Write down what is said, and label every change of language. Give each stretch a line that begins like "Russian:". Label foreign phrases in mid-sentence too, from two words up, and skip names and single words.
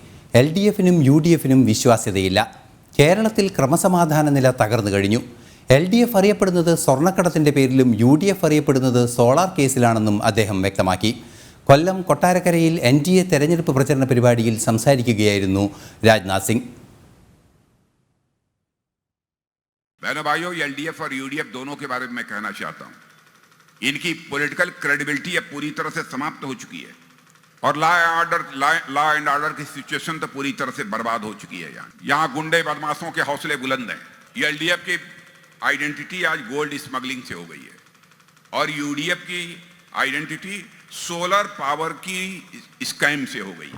Malayalam: LDF-നും UDF-നും വിശ്വാസ്യതയില്ല. കേരളത്തിൽ ക്രമസമാധാന നില തകർന്നു കഴിഞ്ഞു. LDF അറിയപ്പെടുന്നത് സ്വർണ്ണക്കടത്തിൻ്റെ പേരിലും UDF അറിയപ്പെടുന്നത് സോളാർ കേസിലാണെന്നും അദ്ദേഹം വ്യക്തമാക്കി. കൊല്ലം കൊട്ടാരക്കരയിൽ NDA തെരഞ്ഞെടുപ്പ് പ്രചരണ പരിപാടിയിൽ സംസാരിക്കുകയായിരുന്നു രാജ്നാഥ് സിംഗ്.
Hindi: बहनों भाइयों, LDF और UDF दोनों के बारे में मैं कहना चाहता हूं, इनकी
English: political credibility
Hindi: अब पूरी तरह से समाप्त हो चुकी है और
English: law and order
Hindi: की सिचुएशन तो पूरी तरह से बर्बाद हो चुकी है। यहाँ गुंडे बदमाशों के हौसले बुलंद हैं। ये LDF की आइडेंटिटी आज
English: gold smuggling
Hindi: से हो गई है और UDF की आइडेंटिटी
English: solar power
Hindi: की स्कैम से हो गई है।